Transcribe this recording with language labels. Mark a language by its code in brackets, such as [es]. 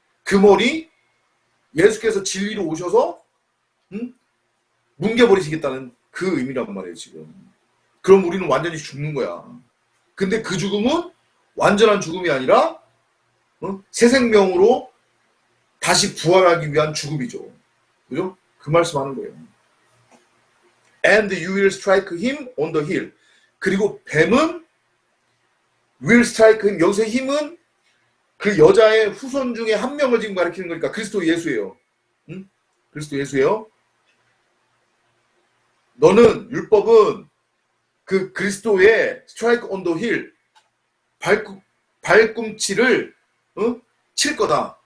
[ko] 그 머리 예수께서 진리로 오셔서 뭉개버리시겠다는 그 의미란 말이에요. 지금. 그럼 우리는 완전히 죽는 거야. 근데 그 죽음은 완전한 죽음이 아니라 새 생명으로 다시 부활하기 위한 죽음이죠. 그죠? 그 말씀하는 거예요. [en] And you will strike him on the heel. [ko] 그리고 뱀은 [en] will strike him. [ko] 여기서 힘은 그 여자의 후손 중에 한 명을 지금 가리키는 거니까 그리스도 예수예요. 그리스도 예수예요. 너는 율법은 그 그리스도의 [en] strike on the heel, [ko] 발꿈치를 칠 거다.